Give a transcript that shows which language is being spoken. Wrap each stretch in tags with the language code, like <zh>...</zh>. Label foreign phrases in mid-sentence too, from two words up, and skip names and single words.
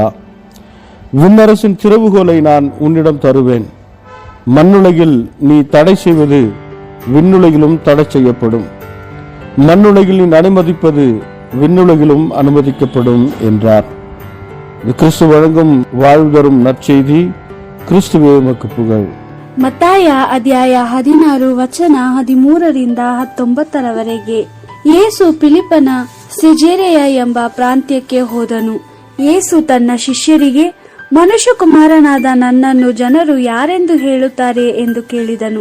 <ta>விண்ணரசின் திறவுகோலை நான் உன்னிடம் தருவேன். மண்ணுலகில் நீ தடை செய்வது விண்ணுலகிலும் தடை செய்யப்படும். மண்ணுலகில் நீ அனுமதிப்பது விண்ணுலகிலும் அனுமதிக்கப்படும் என்றார். கிறிஸ்து வழங்கும் வாழ்வு தரும் நற்செய்தி. கிறிஸ்துவே உமக்கே புகழ்.</ta> <kn>ಮತ್ತಾಯ ಅಧ್ಯಾಯ 16 ವಚನ 13-19 ಯೇಸು ಫಿಲಿಪ್ಪನ ಸೆಜೇರಿಯ ಎಂಬ ಪ್ರಾಂತ್ಯಕ್ಕೆ ಹೋದನು. ಯೇಸು ತನ್ನ ಶಿಷ್ಯರಿಗೆ, ಮನುಷ್ಯಕುಮಾರನಾದ ನನ್ನನ್ನು ಜನರು ಯಾರೆಂದು ಹೇಳುತ್ತಾರೆ ಎಂದು ಕೇಳಿದನು.</kn>